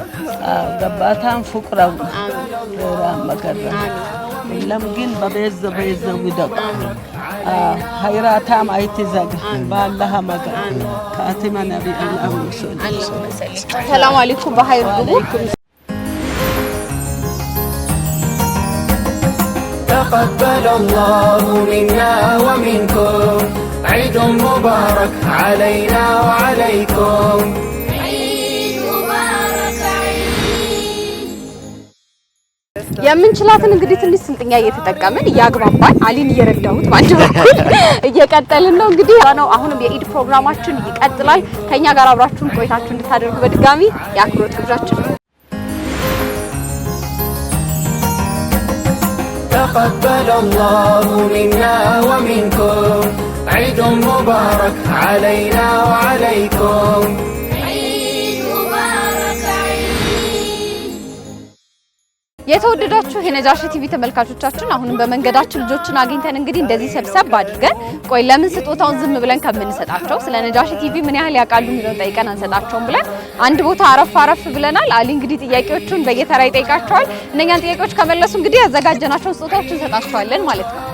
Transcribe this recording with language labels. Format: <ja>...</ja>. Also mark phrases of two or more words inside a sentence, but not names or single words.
<am>ገባታን ፍቅራው መከራ ለም ግን በበዛ ይደቅ ሀይራታም አይትዘጋ ባላህ መጋ ካቲማ ነብይ አላህ</am> <ar>سلام عليكم</ar> <am>በሀይር ግቡ</am> <ar>تقبل الله منا ومنكم عيد مبارك علينا وعليكم عيد مبارك عيد</ar> <am>የምንችላትን እንግዲህ ትንሽ ስልጥኛ እየተጠቀምን እያግባባን አሊን እየረዳሁት ባንድ በኩል እየቀጠልን ነው እንግዲህ ነው። አሁንም የኢድ ፕሮግራማችን ይቀጥላል። ከኛ ጋር አብራችሁን ቆይታችሁ እንድታደርጉ በድጋሚ የአክብሮት ግብዣችን ነው።</am> <ar>تقبل الله منا ومنكم عيد مبارك علينا وعليكم</ar> <am>የተወደዳችሁ የነጃሺ ቲቪ ተመልካቾቻችን አሁንም በመንገዳችን ልጆችን አግኝተን እንግዲህ እንደዚህ ሰብሰብ አድርገን ቆይ ለምን ስጦታውን ዝም ብለን ከምንሰጣቸው ስለ ነጃሺ ቲቪ ምን ያህል ያውቃሉ የሚለውን ጠይቀን አንሰጣቸውም ብለን አንድ ቦታ አረፍ ብለናል። አሊ እንግዲህ ጥያቄዎቹን በየተራ ይጠይቃቸዋል። እነኛን ጥያቄዎች ከመለሱ እንግዲህ ያዘጋጀናቸውን ስጦታዎች እንሰጣቸዋለን ማለት ነው።</am>